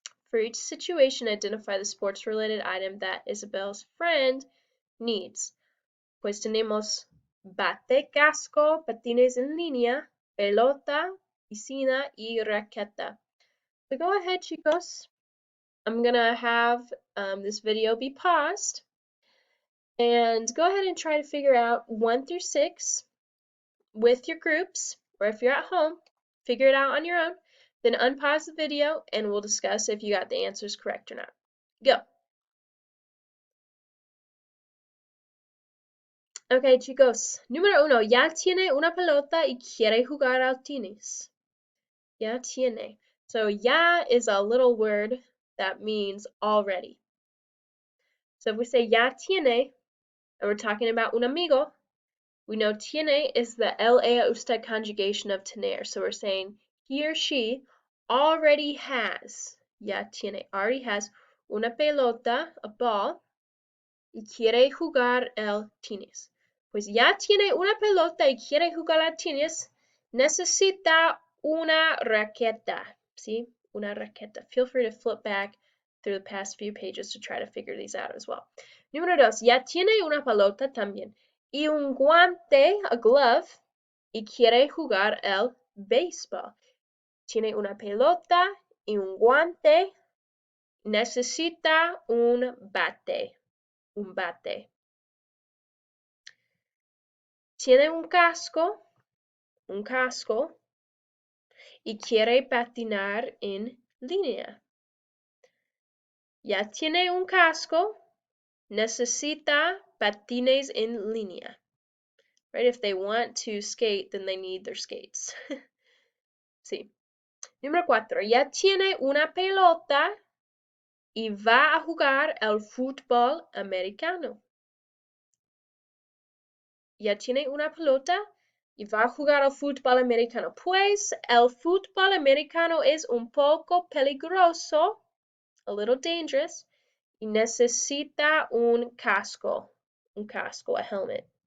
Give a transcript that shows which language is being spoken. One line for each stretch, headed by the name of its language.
English: For each situation, identify the sports-related item that Isabel's friend needs.
Spanish: Pues tenemos bate, casco, patines en línea, pelota, piscina y raqueta.
English: So go ahead, chicos. I'm gonna have this video be paused and go ahead and try to figure out 1 through 6 with your groups, or if you're at home, figure it out on your own. Then unpause the video and we'll discuss if you got the answers correct or not. Go.
Spanish: Okay, chicos. Número 1. Ya tiene una pelota y quiere jugar al tenis. Ya tiene.
English: So ya is a little word that means already. So if we say
Spanish: ya tiene,
English: and we're talking about
Spanish: un amigo,
English: we know tiene is the la usted conjugation of tener. So we're saying he or she already has,
Spanish: ya tiene,
English: already has
Spanish: una pelota,
English: a ball,
Spanish: y quiere jugar el tenis. Pues ya tiene una pelota y quiere jugar al tenis, necesita una raqueta, ¿sí? Una raqueta.
English: Feel free to flip back through the past few pages to try to figure these out as well.
Spanish: Número 2, ya tiene una pelota también y un guante,
English: a glove,
Spanish: y quiere jugar el béisbol. Tiene una pelota y un guante, necesita un bate. Un bate. Tiene un casco y quiere patinar en línea. Ya tiene un casco, necesita patines en línea.
English: Right? If they want to skate, then they need their skates.
Spanish: Sí. Número 4. Ya tiene una pelota y va a jugar el fútbol americano. ya tiene una pelota y va a jugar al fútbol americano. Pues el fútbol americano es un poco peligroso,
English: a little dangerous,
Spanish: y necesita un casco,
English: a helmet.